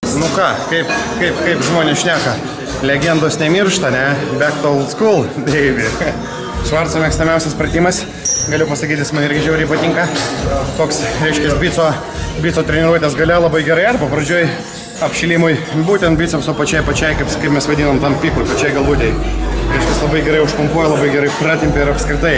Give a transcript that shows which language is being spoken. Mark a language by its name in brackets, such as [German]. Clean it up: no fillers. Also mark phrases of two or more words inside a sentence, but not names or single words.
[Lithuanian] ką, kaip žmonės šneka. Legendos nemiršta, ne? [English] Back to old school, baby. [Lithuanian] Švarco mėgstamiausias pratimas. Galiu pasakyti, jis man irgi žiauriai patinka. Toks, reiškia, bico treniruotės gale labai gerai. Arba pradžioj apšilimui būtent bicepso pačiai, kaip mes vadinam tam pikui, pačiai galvutėj. Reiškia, labai gerai užpumpuoja, labai gerai pratimpia ir apskritai.